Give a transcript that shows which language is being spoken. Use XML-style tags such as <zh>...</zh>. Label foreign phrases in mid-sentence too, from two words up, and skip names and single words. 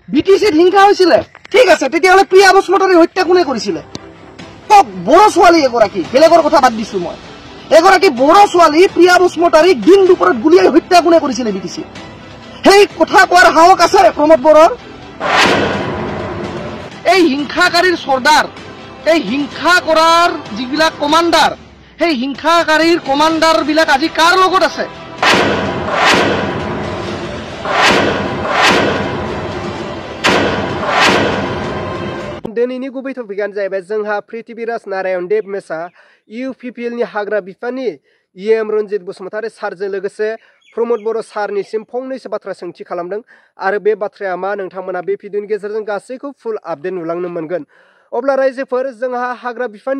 <as>বিটিচিত হিংসা হৈছিলে ঠিক আছে তেতিয়াহ'লে প্ৰিয়া বসুমতাৰীৰ হত্যা কোনে কৰিছিলে কক বড়ো ছোৱালী এগৰাকী বেলেগৰ কথা বাদ দিছো মই এগৰাকী বড়ো ছোৱালী প্ৰিয়া বসুমতাৰীক দিন দুপৰত গুলিয়াই হত্যা কোনে কৰিছিলে বিটিচি সেই কথা কোৱাৰ সাহস আছে প্ৰমোদ বড়োৰ এই হিংসাকাৰীৰ সৰ্দাৰ এই হিংসা কৰাৰ যিবিলাক কমাণ্ডাৰ সেই হিংসাকাৰীৰ কমাণ্ডাৰ বিলাক আজি কাৰ লগত আছে</as> <brx>दिनैनि गुबै टपिकआनो जाहैबाय जोंहा पृथ्वीराज नारायण देब मेसा UPPL नि हाग्रा बिफाननि EM रन्जित बसुमतारी सारजों लोगोसे प्रमोद बर' सारनिसिम फंनैसो बाथ्रा सोंथि खालामदों आरो बे बाथ्राया मा नोंथांमोना बे भिडिअनि गेजेरजों गासैखौ</brx> <en>full update</en> <brx>नुलांनो मोनगोन अब्ला रायजोफोर जोंहा हाग्रा बिफाननि</brx>